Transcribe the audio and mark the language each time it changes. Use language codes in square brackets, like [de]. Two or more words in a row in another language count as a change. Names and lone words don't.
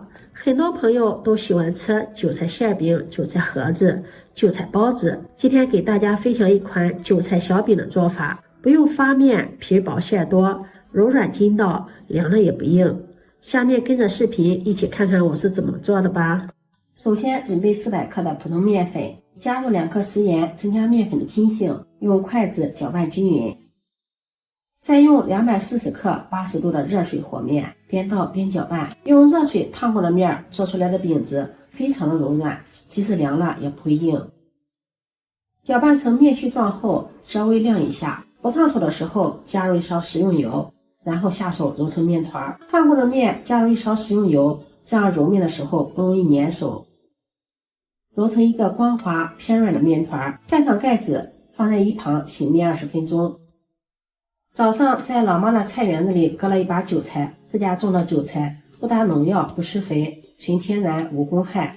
[zh] 很多朋友都喜歡吃韭菜餡餅、韭菜盒子、韭菜包子。今天給大家分享一款韭菜小餅的做法，不用发面，皮薄餡多，柔軟筋道，涼了也不硬。下面跟着視頻一起看看我是怎麼做的吧。首先準備400克的普通麵粉，加入2克食鹽，增加麵粉的筋性，用筷子攪拌均勻。再用240克80度的熱水和面，邊倒邊攪拌。用熱水燙過的面做出來的餅子非常的柔軟，即使涼了也不會硬。攪拌成面絮狀後，稍微晾一下。不燙手的時候，加入1勺食用油，然後下手揉成面團。燙過的面加入1勺食用油，這樣揉面的時候不容易粘手。揉成一個光滑偏軟的面團，蓋上蓋子，放在一旁醒面20分鐘。早上在老媽的菜園子裡割了一把韭菜，自家種的韭菜，不打農藥，不施肥，純天然，無公害。